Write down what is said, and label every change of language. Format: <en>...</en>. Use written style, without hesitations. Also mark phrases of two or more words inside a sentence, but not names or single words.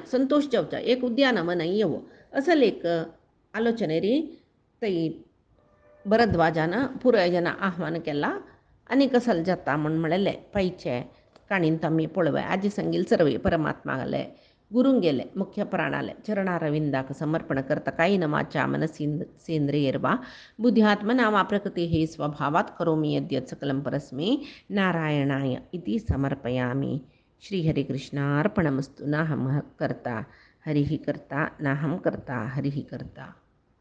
<kok>संतोश जावचा एक उद्यानवन येवो असले एक आलोचनेर थंय भरद्वाजान पुराय जना आव्हान केला आनी कसल जाता म्हळेले पैचे काणींत आमी पळोवया आजी संगील सर्वे परमात्माले गुरुंगेले मुख्य प्राणाले चरणारविंदाक समर्पण करता</kok> <sa>कायेन वाचा मनसेंद्रियर्वा बुद्ध्यात्मना वा प्रकृतिः स्वभावात् करोमि यद्यत् सकलं परस्मै नारायणाय इति समर्पयामि श्रीहरिकृष्णार्पणमस्तु नाहं कर्ता हरिः कर्ता नाहं कर्ता हरिः कर्ता।</sa>